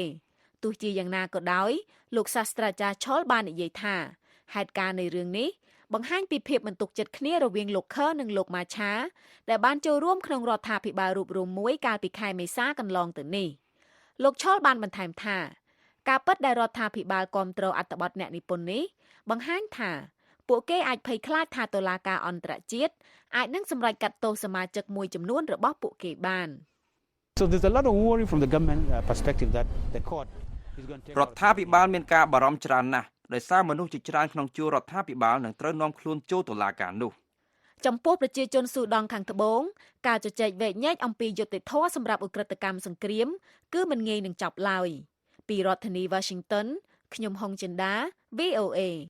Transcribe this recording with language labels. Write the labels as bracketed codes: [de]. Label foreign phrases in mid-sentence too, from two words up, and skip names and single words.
[km] ទោះជាយ៉ាងណាក៏ដោយលោកសាស្ត្រាចារ្យ Chol បាននិយាយថាហេតុការណ៍នៃរឿងនេះបង្ហាញពីភាពមិនទុកចិត្តគ្នារវាងលោកខឺនិងលោកម៉ាឆាដែលបានចូលរួមក្នុងរដ្ឋាភិបាលរូបរមមួយកាលពីខែមេសាកន្លងទៅនេះលោក Chol បានបន្ថែមថាការពិតដែលរដ្ឋាភិបាលគ្រប់គ្រងអត្ថបទអ្នកនិពន្ធនេះបង្ហាញថាពួកគេអាចភ័យខ្លាចថាតុលាការអន្តរជាតិអាចនឹងសម្រេចកាត់ទោសសមាជិកមួយចំនួនរបស់ពួកគេបាន [en] So there's a lot of worry from the government perspective that the court is going to take [km] រដ្ឋាភិបាលមានការបារម្ភច្រើនណាស់ដោយសារមនុស្សជាច្រើនក្នុងជួររដ្ឋាភិបាលនឹងត្រូវនាំខ្លួនចូលតុលាការនោះ ចំពោះប្រជាជនស៊ូដង់ខាងត្បូងការជជែកវែកញែកអំពីយុត្តិធម៌សម្រាប់ឧក្រិដ្ឋកម្មសង្គ្រាមគឺមិនងាយនឹងចប់ឡើយពីរដ្ឋធានី Washington ខ្ញុំហុងចិន្តា VOA